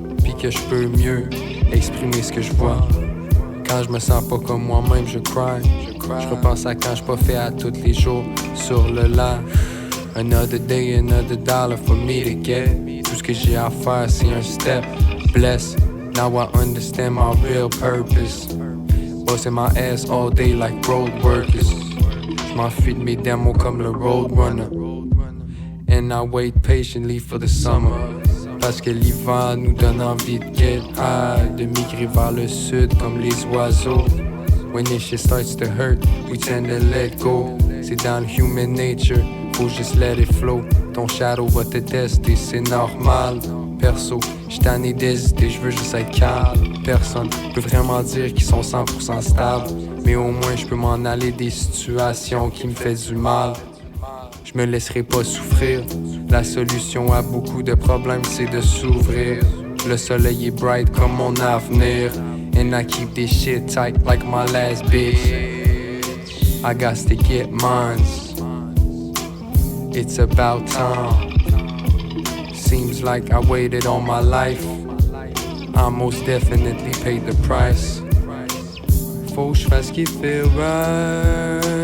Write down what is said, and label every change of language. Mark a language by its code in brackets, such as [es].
[fr] Pis que je peux mieux exprimer ce que je vois. Quand je me sens pas comme moi-même, je cry. Je repense à quand je pas fait à tous les jours sur le live. [en] Another day, another dollar for me to get. [fr] Tout ce que j'ai à faire, c'est un step. [en] Bless, now I understand my real purpose. Busting my ass all day like road workers. [fr] J'm'enfuis de mes démons comme le roadrunner. [en] And I wait patiently for the summer. [fr] Parce que l'hiver nous donne envie de [en] get high, [fr] de migrer vers le sud comme les oiseaux. [en] When this shit starts to hurt, we tend to let go. [fr] C'est dans le human nature, faut juste [en] let it flow. [fr] Ton shadow va te tester, c'est normal. Perso, j'suis tanné d'hésiter, j'veux juste être calme. Personne peut vraiment dire qu'ils sont 100% stables. Mais au moins j'peux m'en aller des situations qui me font du mal. Je me laisserai pas souffrir. La solution à beaucoup de problèmes, c'est de s'ouvrir. Le soleil est bright comme mon avenir. [en] And I keep this shit tight like my last bitch. I got to get mines. It's about time. Seems like I waited all my life. I most definitely paid the price. [fr] Faut que j'fasse ce qui feel right.